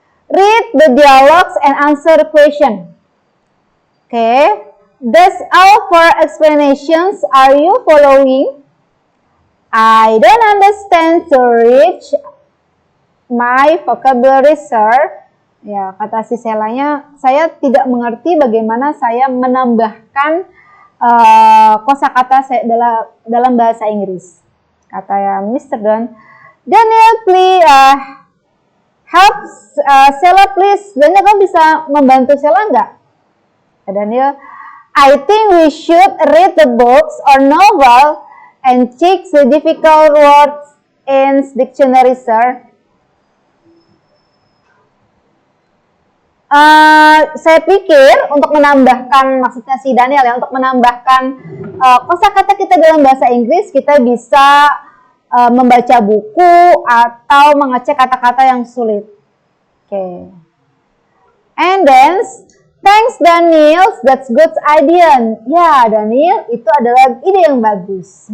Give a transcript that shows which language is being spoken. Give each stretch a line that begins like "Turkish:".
English: Read the dialogues and answer the question. Okay. That's all for explanations. Are you following? I don't understand to reach my vocabulary, sir.
Indonesian: Ya, kata si Selanya, saya tidak mengerti bagaimana saya menambahkan kosakata saya dalam bahasa Inggris. Kata ya Mr. Don.
English: Daniel, please help Sela, please.
Indonesian: Daniel, kamu bisa membantu Sela nggak?
English: Daniel, I think we should read the books or novel and check the difficult words in dictionary, sir.
Indonesian: Saya pikir untuk menambahkan, maksudnya si Daniel ya, untuk menambahkan kosakata kita dalam bahasa Inggris, kita bisa membaca buku atau mengecek kata-kata yang sulit. Okay. And then
English: Thanks Daniel, that's good idea.
Indonesian: Ya, Daniel, itu adalah ide yang bagus.